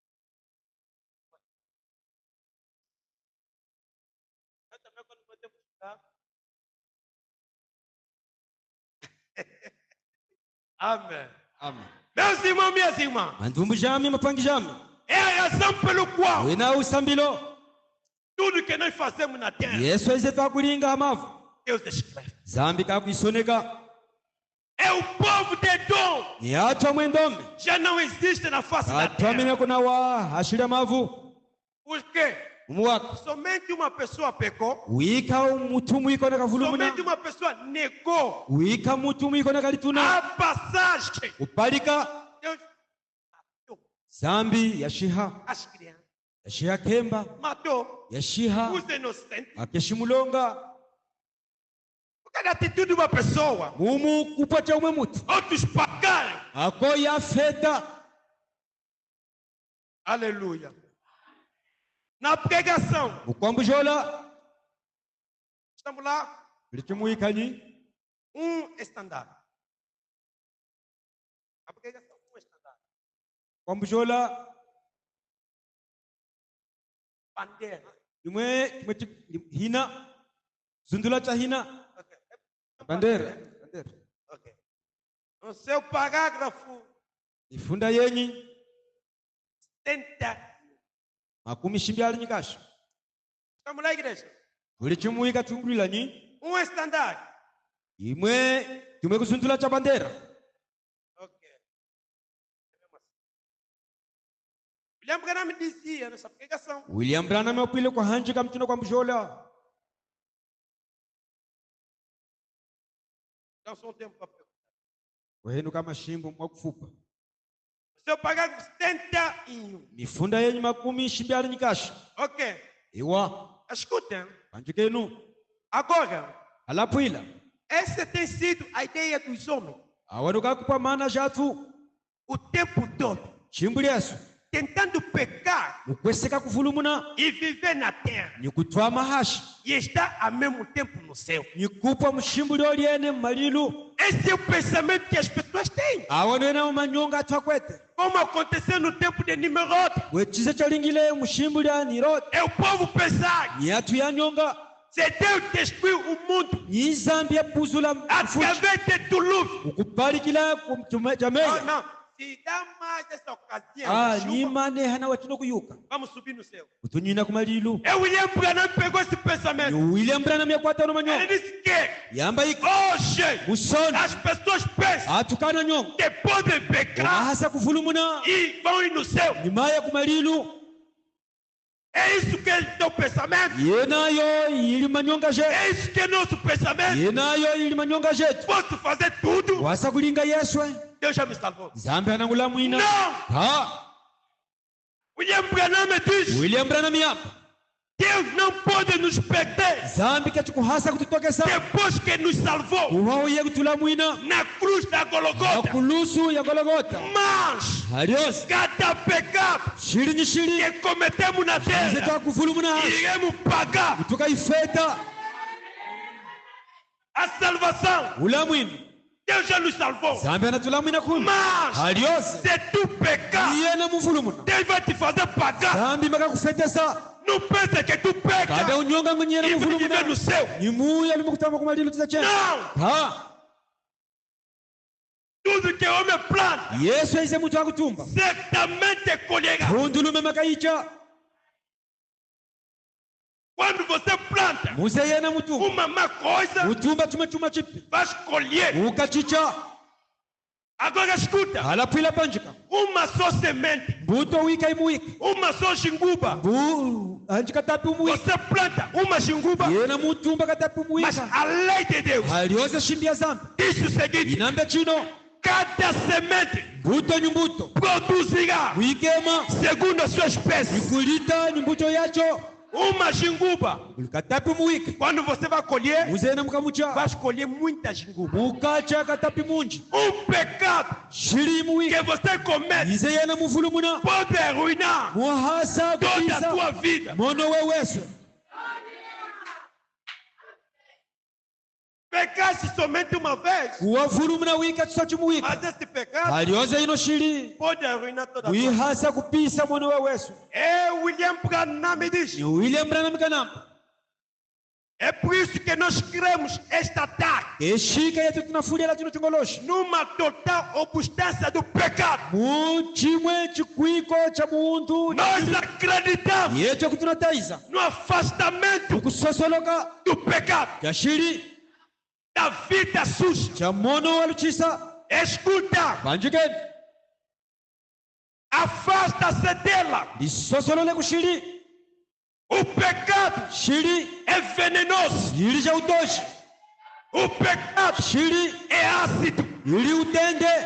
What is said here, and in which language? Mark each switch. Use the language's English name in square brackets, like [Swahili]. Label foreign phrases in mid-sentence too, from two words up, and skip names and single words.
[Portuguese] Eu também, quando vou ter que estudar. Amém. [Chokwe] amen [Portuguese] Meus irmãos, minhas irmãs, [Chokwe] mandumbu jami mapangi jami [Portuguese] é a razão pelo qual [Chokwe] wena usambilo [Portuguese] tudo que nós fazemos na terra, [Chokwe] yesu aize twakulinga amavu [Portuguese] Deus escreve. [Chokwe] zambi kakuisoneka [Portuguese] É o povo de Edom. [Chokwe] ni atwa mwendombe [Portuguese] Já não existe na face da terra. [Chokwe] atwamine kuna wa ashira mavu [Portuguese] Por quê? [Chokwe] umuwaka [Portuguese] Somente uma pessoa pecou. [Chokwe] wika umutumu ikona kavulumuna [Portuguese] Somente uma pessoa negou [Chokwe] wika mutumu ikona kalituna [Portuguese] a passagem. [Chokwe] upalika [Portuguese] Deus matou [Chokwe] zambi yashiha [Portuguese] as crianças. [Chokwe] yashiha kemba [Portuguese] Matou [Chokwe] yashiha [Portuguese] os inocentes. [Chokwe] akeshimulonga [Portuguese] Por causa da atitude de uma pessoa. [Chokwe] mumu kupwacha umwe mutu [Portuguese] Outros pagaram. [Chokwe] ako yafeta [Portuguese] Aleluia. Na pregação. [Chokwe] ukwambujola [Portuguese] Estamos lá. [Chokwe] lichimuikanyi [Portuguese] Estandarte. A pregação, estandarte. [Chokwe] kwambujola [Portuguese] Bandeira. [Chokwe] imwe hina zundula cha hina [Portuguese] Ok. [Chokwe] bandera [Portuguese] Ok. No seu parágrafo [Chokwe] ifunda yenyi [Portuguese] 70. [Chokwe] makumi shimbyali nyikasha [Portuguese] Estamos lá, igreja. [Chokwe] ulichimuika tungulilani [Portuguese] Estandarte. [Chokwe] imwe timwe kuzundula cha bandera [Portuguese] Ok. William Branham dizia nessa pregação. [Chokwe] William Branham opile kwa hanjika mtino kwambujola [Portuguese] Não só um tempo para perguntar. [Chokwe] wahenu kama shimbo mwakufupa [Portuguese] No seu parágrafo 71. [Chokwe] mifunda yenyi makumi shimbyali nyikasha [Portuguese] Ok. [Chokwe] iwa [Portuguese] Escutem. [Chokwe] hanjikenu [Portuguese] Agora, [Chokwe] alapwila [Portuguese] essa tem sido a ideia dos homens. [Chokwe] awanu kakupa mana jatu [Portuguese] O tempo todo. [Chokwe] chimbulyesu [Portuguese] Tentando pecar [Chokwe] mukweseka kuvulumuna [Portuguese] e viver na terra. [Chokwe] nikutwa mahashi [Portuguese] E estar ao mesmo tempo no céu. [Chokwe] nikupwa mushimbulyo lyene mmalilu [Portuguese] Esse é o pensamento que as pessoas têm. [Chokwe] awanu ena mumanyonga atwakwete [Portuguese] Como aconteceu no tempo de Nimrod. [Chokwe] wechize chalingile mushimbulya nirod [Portuguese] É o povo pensar. [Chokwe] nyatu yanyonga [Portuguese] C'est Deus destruiu o mundo [Chokwe] nyizambi yapuzula [Portuguese] através de dilúvio. [Chokwe] ukupalikila [Portuguese] Não, [Chokwe] jameya [Portuguese] não. Se dá mais essa ocasião, de chuva, [Chokwe] nyimane hana watino kuyuka [Portuguese] vamos subir no céu. [Chokwe] utunyina kumalilu [Portuguese] É William Branham pegou esse pensamento. [Chokwe] William Branham yakwata no [Portuguese] Ele [Chokwe] manyonga [Portuguese] disse que [Chokwe] yamba iki [Portuguese] hoje [Chokwe] musoni [Portuguese] as pessoas pensam [Chokwe] atukana nyonga [Portuguese] que podem pecar [Chokwe] omahasa kuvulumuna [Portuguese] e vão ir no céu. [Chokwe] nyimaya kumalilu [Portuguese] É isso que é o pensamento. [Chokwe] yenayo ili manyonga je [Portuguese] É isso que é nosso pensamento. [Chokwe] yenayo ili manyonga jetu [Portuguese] Posso fazer tudo. [Chokwe] wasa kulinga yeswe [Portuguese] Deus já me salvou. [Chokwe] zambi anangula mwina [Portuguese] Não. [Chokwe] ha [Portuguese] William Branham diz: [Chokwe] William Branham yapa [Portuguese] Deus não pode nos perder [Chokwe] zambi kachikuhasa kututokesa [Portuguese] depois que nos salvou [Chokwe] uwauye kutula mwina [Portuguese] na cruz da Golgota. [Chokwe] akulusu ya gologota [Portuguese] Mas [Chokwe] aliyosi [Portuguese] cada pecado [Chokwe] shili ni shili [Portuguese] que cometemos na terra, [Chokwe] zeta kuvulumuna hashi [Portuguese] iremos pagar [Chokwe] tukaifeta [Portuguese] a salvação. [Chokwe] ula mwini [Portuguese] Deus já nos salvou. [Chokwe] zambi anatula mwina kumi [Portuguese] Mas [Chokwe] aliyosi [Portuguese] se tu pecar, [Chokwe] iyena muvulumuna [Portuguese] Deus vai te fazer pagar. [Chokwe] zambi makakufetesa [Portuguese] Não pense que tu [Chokwe] kada [Portuguese] pecas [Chokwe] unyonga ngwenyena [Portuguese] e vai viver [Chokwe] muvulumuna [Portuguese] no céu. [Chokwe] nimuya limukutama kumalilu tizachena [Portuguese] Não. [Chokwe] ha [Portuguese] Tudo que o homem planta, [Chokwe] yesu aize mutu akutumba [Portuguese] certamente colherá. [Chokwe] hundulume makaicha [Portuguese] Quando você planta planta [Chokwe] muzeyena mutumba [Portuguese] uma coisa, [Chokwe] mutumba chuma chipi [Portuguese] vais colher. [Chokwe] ukachicha [Portuguese] Agora escuta, [Chokwe] halaphila panjika [Portuguese] uma só semente, [Chokwe] mbuto wika imuwika [Portuguese] uma só jinguba. [Chokwe] mbu anjika tatu muwika [Portuguese] Você planta uma jinguba, [Chokwe] yena mutumba katatu [Portuguese] mas [Chokwe] muwika [Portuguese] a lei de Deus [Chokwe] halioza shindia zambi [Portuguese] diz o seguinte: [Chokwe] inambe chino [Portuguese] cada semente [Chokwe] mbuto ni mbuto [Portuguese] produzirá [Chokwe] wikema [Portuguese] segundo a sua espécie. [Chokwe] nikulita ni mbuto yacho [Portuguese] Uma jinguba, [Chokwe] katatu muwika [Portuguese] quando você vai colher, [Chokwe] muzena mukamucha [Portuguese] vai escolher muita jinguba. [Chokwe] mukacha katapi munji [Portuguese] Pecado [Chokwe] shiri muwika [Portuguese] que você comete [Chokwe] izeyena muvulumuna [Portuguese] pode arruinar [Chokwe] muhasa [Portuguese] toda a [Chokwe] kupisa [Portuguese] tua vida. [Chokwe] mono weweso [Portuguese] Pecaste somente uma vez, [Chokwe] kuwavulumuna wika tusachi muwika [Portuguese] mas esse pecado [Chokwe] halioza ino shiri [Portuguese] pode arruinar toda a tua vida. [Chokwe] wihasa kupisa mono weweso [Portuguese] William Branham diz: [Chokwe] ni William Branham kanamba [Portuguese] é por isso que nós cremos esta tarde [Chokwe] eshika yetu tunafulia chino chongolosha [Portuguese] numa total obstância do pecado. [Chokwe] muchimwe chikwiko cha muuntu [Portuguese] Nós acreditamos [Chokwe] yetu kutunataiza [Portuguese] no afastamento [Chokwe] ukusosoloka [Portuguese] do pecado, [Chokwe] cha shiri [Portuguese] da vida suja. [Chokwe] cha mono waluchisa [Portuguese] Escuta, [Chokwe] panjikeni [Portuguese] afasta-se dela. [Chokwe] lisosolole kushiri [Portuguese] O pecado [Chokwe] shiri [Portuguese] é venenoso. [Chokwe] yili cha utoshi [Portuguese] O pecado [Chokwe] shiri [Portuguese] é ácido. [Chokwe] yili utende